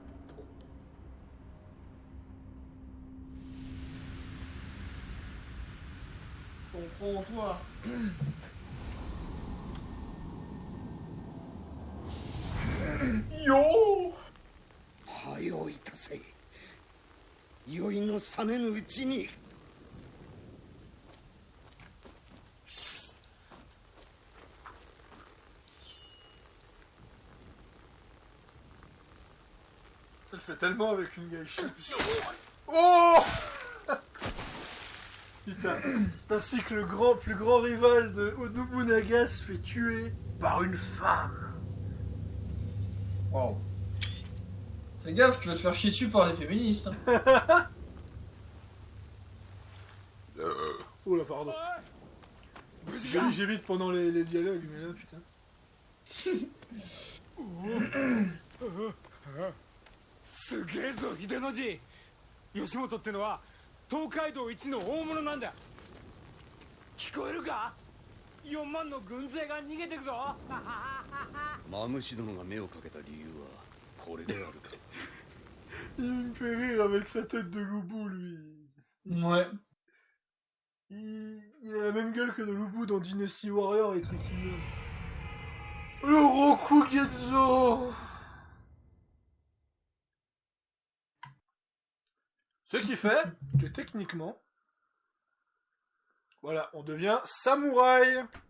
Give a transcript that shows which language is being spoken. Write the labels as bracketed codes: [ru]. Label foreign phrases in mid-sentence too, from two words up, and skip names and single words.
[fr] Comprends-toi. Yo [ja] はよいたせ酔いの覚めぬうちに [fr] Ça le fait tellement avec une geisha. Oh Putain, c'est ainsi que le plus grand rival de Nobunaga se fait tuer par une femme. Wow. Fais gaffe, tu vas te faire chier dessus par les féministes. Hein. Oh là, pardon. J'évite pendant les dialogues, mais là, putain. [ja] すげえぞ秀の字吉本ってのは東海道一の大物なんだ聞こえるか4万の軍勢が逃げてくぞマムシ殿が目をかけた理由はこれであるか [fr] Il me fait rire avec sa tête de loup-bou, lui. Ouais. Il a la même gueule que de loup-bou dans Dynasty Warrior et trucs. Le Rokugetsu. Ce qui fait que techniquement, voilà, on devient samouraï.